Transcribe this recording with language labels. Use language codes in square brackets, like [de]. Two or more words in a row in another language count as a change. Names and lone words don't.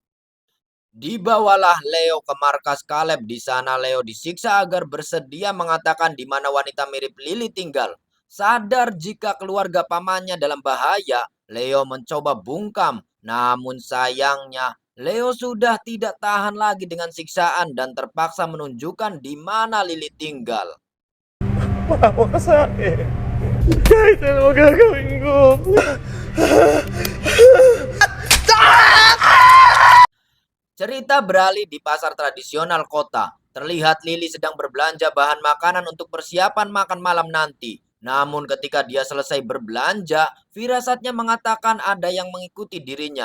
[id] Dibawalah Leo ke markas Caleb. Di sana Leo disiksa agar bersedia mengatakan di mana wanita mirip Lily tinggal. Sadar jika keluarga pamannya dalam bahaya, Leo mencoba bungkam. Namun sayangnya, Leo sudah tidak tahan lagi dengan siksaan dan terpaksa menunjukkan di mana Lily tinggal. [tl] Maawa ka sa akin. Kahit ano gagawin ko. [id] Cerita beralih di pasar tradisional kota. Terlihat Lily sedang berbelanja bahan makanan untuk persiapan makan malam nanti. Namun ketika dia selesai berbelanja, firasatnya mengatakan ada yang mengikuti dirinya.